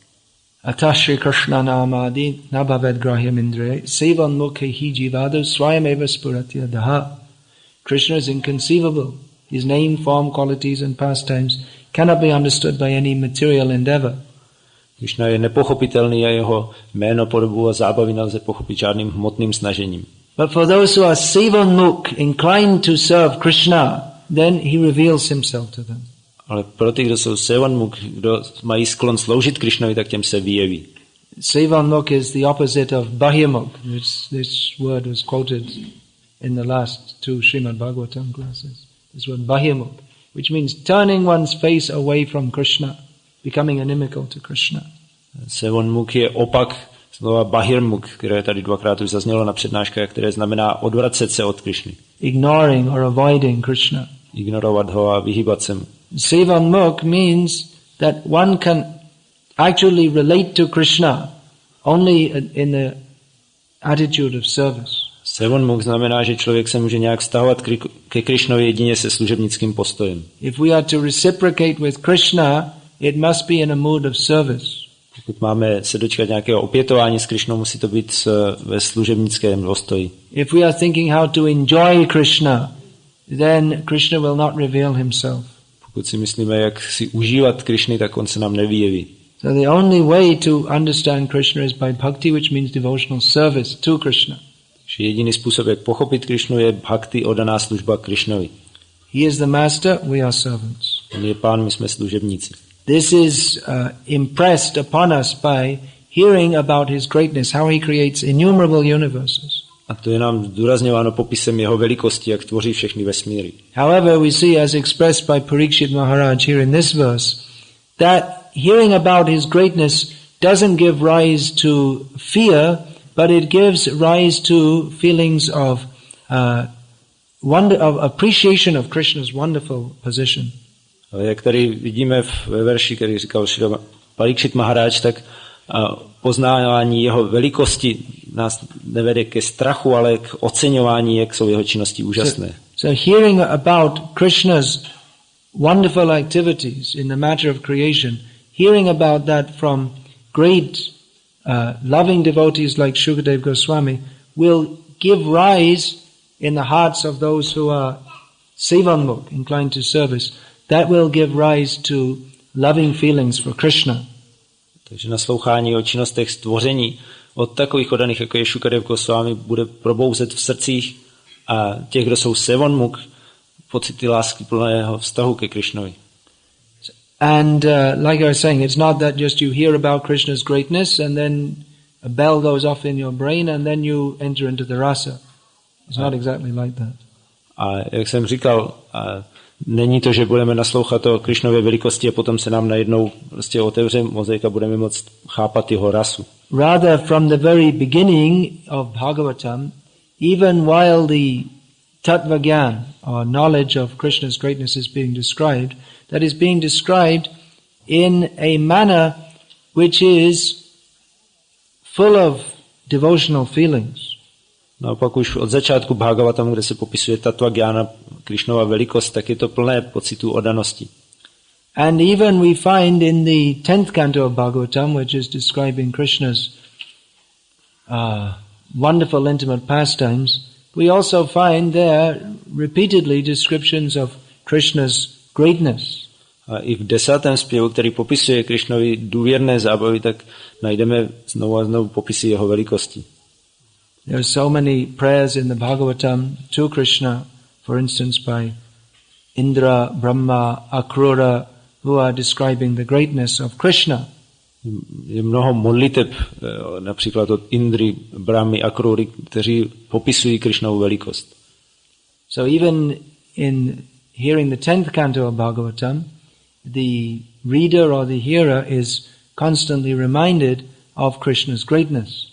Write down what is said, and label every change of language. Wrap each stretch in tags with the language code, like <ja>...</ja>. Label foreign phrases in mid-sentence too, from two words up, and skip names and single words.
<sa>Atah Shri Krishna namadi nabhaved grahyam indriya sevan mukhi jivadu swayameva spurati adaha.</sa> <en>Krishna is inconceivable. His name, form, qualities and pastimes cannot be understood by any material endeavor.</en> <cs>Krishna je nepochopitelný a jeho jméno, podobu a zábavy nelze pochopit žádným hmotným snažením.</cs> <en>But for those who are sevanmukh, inclined to serve Krishna, then he reveals himself to them.</en> <cs>Ale pro ty, kdo jsou sevanmukh, kdo mají sklon sloužit Krishnovi, tak těm se vyjeví.</cs> <en>Sevanmukh is the opposite of bahyamukh. This word was quoted in the last two Srimad Bhagavatam classes. This word bahyamukh, which means turning one's face away from Krishna, becoming inimical to Krishna.</en> <cs>Sevanmukh je opak slova bahirmukh, které tady dvakrát už zaznělo na přednáškách, které znamená odvracet se od Krishny.</cs> <en>Ignoring or avoiding Krishna.</en> <cs>Ignorovat ho a vyhýbat se mu.</cs> <en>Sevanmukh means that one can actually relate to Krishna only in the attitude of service.</en> <cs>Sevanmukh znamená, že člověk se může nějak vztahovat ke Krishnovi jedině se služebnickým postojem.</cs> <en>If we are to reciprocate with Krishna, it must be in a mood of service.</en> <cs>Pokud máme se dočkat nějakého opětování s Krishnou, musí to být ve služebnickém postoji.</cs> <en>If we are thinking how to enjoy Krishna, then Krishna will not reveal himself.</en> <cs>Pokud si myslíme, jak si užívat Krishny, tak on se nám nevyjeví.</cs> <en>So the only way to understand Krishna is by bhakti, which means devotional service to Krishna.</en> <cs>Takže jediný způsob, jak pochopit Krishnu, je bhakti, oddaná služba Krishnovi.</cs> <en>He is the master, we are servants.</en> <cs>On je pán, my jsme služebníci.</cs> <en>This is impressed upon us by hearing about his greatness, how he creates innumerable universes.</en> <cs>A to je nám zdůrazňováno popisem jeho velikosti, jak tvoří všechny vesmíry.</cs> <en>However, we see, as expressed by Parikshit Maharaj here in this verse, that hearing about his greatness doesn't give rise to fear, but it gives rise to feelings of of appreciation of Krishna's wonderful position.</en> <cs>Jak tady vidíme ve verši, který říkal Parikshit Maharaj, tak poznávání jeho velikosti nás nevede ke strachu, ale k oceňování, jak jsou jeho činnosti úžasné.</cs> <en>So hearing about Krishna's wonderful activities in the matter of creation, hearing about that from great loving devotees like Shukadev Goswami will give rise in the hearts of those who are sevanmukh, inclined to service. That will give rise to loving feelings for Krishna.</en> <cs>Takže naslouchání o činnostech stvoření od takových oddaných, jako je Shukadev Goswami, bude probouzet v srdcích a těch, kdo jsou sevanmukh, pocity lásky plného vztahu ke Krishnovi.</cs> <en>And like I was saying, it's not that just you hear about Krishna's greatness and then a bell goes off in your brain and then you enter into the rasa. It's not exactly like that.</en> <cs>A jak jsem říkal, není to, že budeme naslouchat o Krishnově velikosti a potom se nám najednou prostě otevře mozek a budeme moct chápat jeho rasu.</cs> <en>Rather, from the very beginning of Bhagavatam, even while the</en> <sa>tattva gyan,</sa> <en>or knowledge of Krishna's greatness, is being described, that is being described in a manner which is full of devotional feelings.</en> <cs>No a pak už od začátku Bhagavatam, kde se popisuje</cs> <sa>tattva gyana,</sa> <cs>Krishnova velikost, tak je to plné pocitů oddanosti.</cs> <en>And even we find in the 10th canto of Bhagavatam, which is describing Krishna's wonderful intimate pastimes, we also find there repeatedly descriptions of Krishna's greatness.</en> <cs>A i v 10. zpěvu, který popisuje Krishnovi důvěrné zábavy, tak najdeme znovu a znovu popisy jeho velikosti.</cs> <en>There are so many prayers in the Bhagavatam to Krishna, for instance by Indra, Brahma, Akrura, who are describing the greatness of Krishna.</en> <cs>Je mnoho modliteb, například od Indry, Brahmy, Akrury, kteří popisují Krishnovu velikost.</cs> <en>So even in hearing the 10th canto of Bhagavatam, the reader or the hearer is constantly reminded of Krishna's greatness.</en>